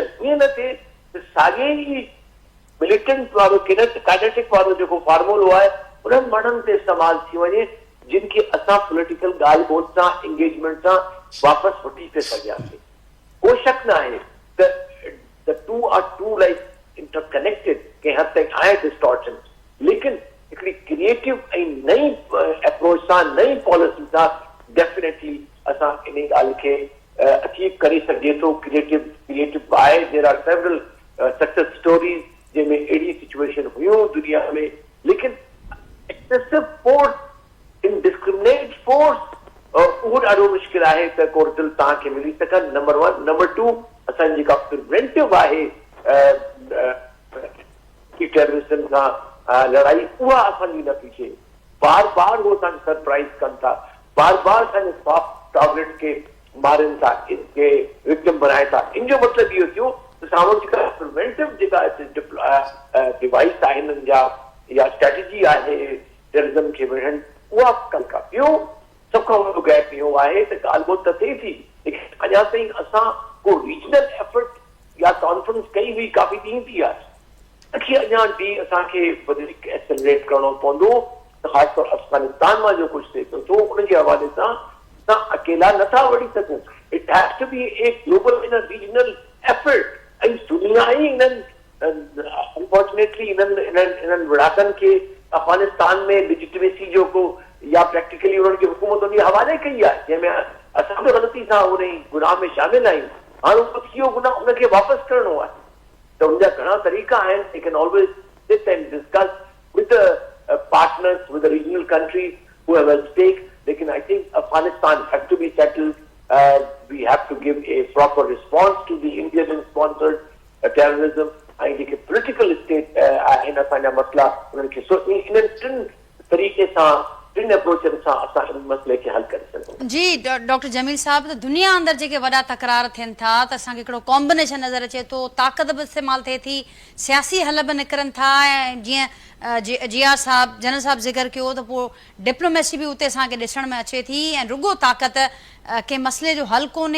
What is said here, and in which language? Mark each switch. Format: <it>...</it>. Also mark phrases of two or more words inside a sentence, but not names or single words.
<sd>ईअं न थिए त साॻे ई मिलिटेंट वारो काइनेटिक वारो जेको फॉर्मूलो आहे उन्हनि माण्हुनि ते इस्तेमालु थी वञे जिन खे असां पॉलिटिकल ॻाल्हि ॿोल सां इंगेजमेंट सां वापसि वठी पिए सघियासीं। को शक न आहे त</sd> <en>two are two like interconnected,</en> <sd>कंहिं हद ताईं आहे डिस्टॉर्शन, लेकिन हिकिड़ी क्रिएटिव ऐं नई अप्रोच सां, नई पॉलिसी सां डेफिनेटली असां इन ॻाल्हि खे अचीव करे सघे थो। क्रिएटिव आहे।</sd> <en>there are several success stories</en> <sd>जंहिंमें अहिड़ी सिचुएशन हुयूं दुनिया में, लेकिन</sd> <en>excessive force, indiscriminate force,</en> <sd>उहो ॾाढो मुश्किल आहे त को रिज़ल्ट तव्हांखे मिली सघनि। नंबर 1। नंबर 2, असांजी जेका प्रिवेंटिव आहे टेररिज्म सां लड़ाई, उहा असांजी न थी थिए। बार बार उहो असांखे सरप्राइज़ कनि था, बार बार असांजे</sd> <en>soft target</en> <sd>खे मारनि था, इनखे विक्टिम बनाए था। इन जो मतिलबु इहो थियो त साम्हूं जेका प्रिवेंटिव जेका डिवाइस आहे हिननि जा या स्ट्रेटजी आहे टेररिज्म खे विढ़नि, उहा कनि का। ॿियो सभ खां वॾो गैप इहो आहे त ॻाल्हि ॿोल त थिए थी, लेकिन अञा ताईं असां को</sd> <en>regional effort</en> <sd>या कॉन्फ्रेंस कई हुई काफ़ी ॾींहं थी आहे, उनखे अञा बि असांखे वधीक एक्सेलरेट करणो पवंदो। ख़ासि तौर अफ़गानिस्तान मां जो कुझु थिए थो उनजे हवाले सां असां अकेला नथा वड़ी सघूं।</sd> <en>it has to be a global in regional effort.</en> <sd>ऐं दुनिया ई इन्हनि अनफॉर्चुनेटली इन्हनि विड़ाकनि खे अफगानिस्तान में लेजिटिमेसी जो को या प्रैक्टिकली उन्हनि खे हुकूमत उन हवाले कई आहे, जंहिंमें असां बि ग़लती सां उन गुनाह में शामिल आहियूं। हाणे इहो गुनाह उनखे वापसि करणो आहे, त उनजा घणा तरीक़ा आहिनि।</sd> <en>they can always sit and discuss with partners, with the regional countries who have at stake. Lekin I think Afghanistan has to be settled. We have to give a proper response to the Indian-sponsored terrorism. I think a political state in</en> <sd>असांजा मसला उन्हनि खे इन टिनि तरीक़े सां, टिनि अप्रोचनि सां असां इन मसइले खे हल करे सघूं। जी डॉक्टर जमील साहब, त दुनिया अंदरि जेके वॾा तकरार थियनि था त असांखे हिकिड़ो कॉम्बिनेशन नज़र अचे थो, ताक़त बि इस्तेमालु थिए थी, सियासी हल बि निकिरनि था, ऐं जीअं जिया साहब जनरल साहब ज़िक्र कयो त पोइ डिप्लोमेसी बि उते असांखे ॾिसण में अचे थी, ऐं रुगो ताक़त कंहिं मसइले जो हल कोन्हे।</sd>